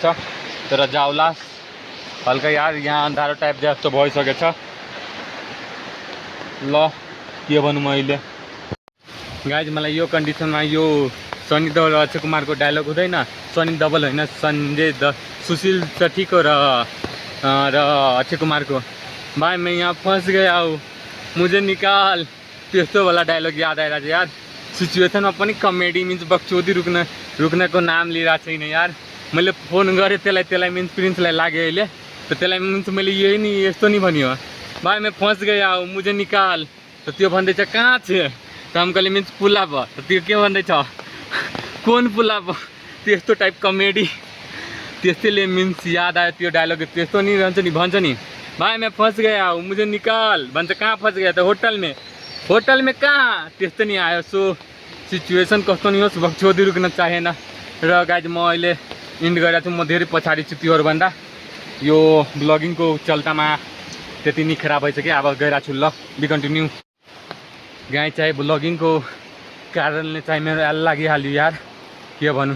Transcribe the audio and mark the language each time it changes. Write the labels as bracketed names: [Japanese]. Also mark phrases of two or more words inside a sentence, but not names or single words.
[Nepali] तर जाउला हल्का यार, यहाँ अन्धारो टाइप जस्तो भइसकेको छ। ल के भन्नु मैले गाइज, मलाई यो कन्डिसनमा यो सनी देओल र अक्षय कुमारको डायलग हुँदैन। सनी देओल होइन, सुशील सेट्टीको र अक्षय कुमारको [Hindi] भाइ मैं यहाँ फंस गया हूँ मुझे निकाल, [Nepali] त्यस्तो वाला डायलग याद आइरहेको छ यार। सिचुएसनमा पनि [English] comedy means [Nepali] बकचोदी रुक्नको नाम लिइरहेको छैन यार। मैले फोन गरेँ त्यसलाई मिन्स प्रिन्सलाई लाग्यो अहिले, त त्यसलाई मिन्स मैले यही नि यस्तो नि भन्यो, [Hindi] भाइ मैं फंस गया हूँ मुझे निकाल। [Nepali] त त्यो भन्दैछ कहाँ छ, त हमकले मिन्स पुला भयो। त त्यो के भन्दैछ, कुन पुला भयो? त्यस्तो टाइप कमेडी, त्यस्तैले मिन्स याद आयो त्यो डायलग। त्यस्तो नि रहन्छ नि, भन्छ नि [Hindi] भाइ मैं फंस गया हूँ मुझे निकाल, [Nepali] भन्छ [Hindi] कहाँ फंस गया [Nepali] त [Hindi] होटल में कहाँ, [Nepali] त्यस्तो नि आयो। [English] so situation [Nepali] कस्तो नि होस्, बकचोदी रुक्न चाहेन। र गाइज म अहिले इन्ड गरेको छु, म धेरै पछाडि छु त्योहरूभन्दा। यो ब्लगिङको चल्तामा त्यति नि खराब भइसक्यो। अब गइरहेको छु, ल [English] be continue. [Nepali] गाइज चाहिँ ब्लगिङको कारणले चाहिँ मेरो एल लागिहाल्यो यार, के भन्नु।